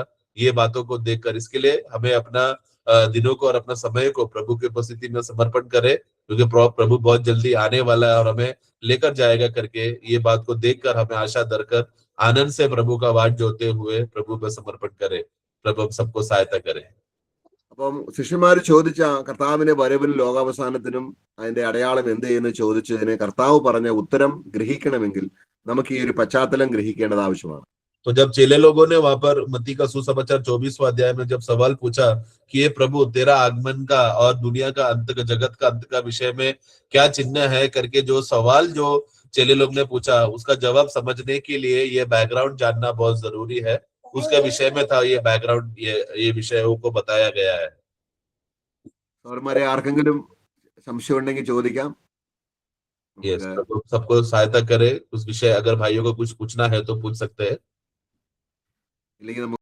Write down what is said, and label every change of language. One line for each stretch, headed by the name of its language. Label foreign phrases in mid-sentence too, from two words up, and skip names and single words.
Hindi: ये बातों को देखकर इसके लिए हमें अपना दिनों को और अपना समय को प्रभु की उपस्थिति में समर्पण करें, क्योंकि प्रभु बहुत जल्दी आने वाला है और हमें लेकर जाएगा करके ये बात को देखकर हमें आशा धरकर आनंद से प्रभु का वाट जोते हुए प्रभु में समर्पण करें। प्रभु हम सबको सहायता करें।
Malayalam: അപ്പം ശിഷ്യന്മാര് ചോദിച്ച കർത്താവിന്റെ വരവിനും ലോകാവസാനത്തിനും അതിന്റെ അടയാളം എന്ത് എന്ന് ചോദിച്ചതിന് കർത്താവ് പറഞ്ഞ ഉത്തരം ഗ്രഹിക്കണമെങ്കിൽ നമുക്ക് ഈ ഒരു പശ്ചാത്തലം ഗ്രഹിക്കേണ്ടത് ആവശ്യമാണ്.
Hindi: तो जब चेले लोगों ने वहां पर मत्ती का सुसमाचार 24वां अध्याय में जब सवाल पूछा कि ये प्रभु तेरा आगमन का और दुनिया का अंत का, जगत का अंत का विषय में क्या चिन्ह है करके जो सवाल जो चेले लोग ने पूछा, उसका जवाब समझने के लिए ये बैकग्राउंड जानना बहुत जरूरी है। उसके विषय में था ये बैकग्राउंड, ये विषयों को बताया गया है।
Malayalam: സഹോദരന്മാരെ, ആർക്കെങ്കിലും സംശയം ഉണ്ടെങ്കിൽ ചോദിക്കാം.
Hindi: यस, सबको सहायता करे उस विषय। अगर भाइयों को कुछ पूछना है तो पूछ सकते हैं।
Malayalam: ഇല്ലെങ്കിൽ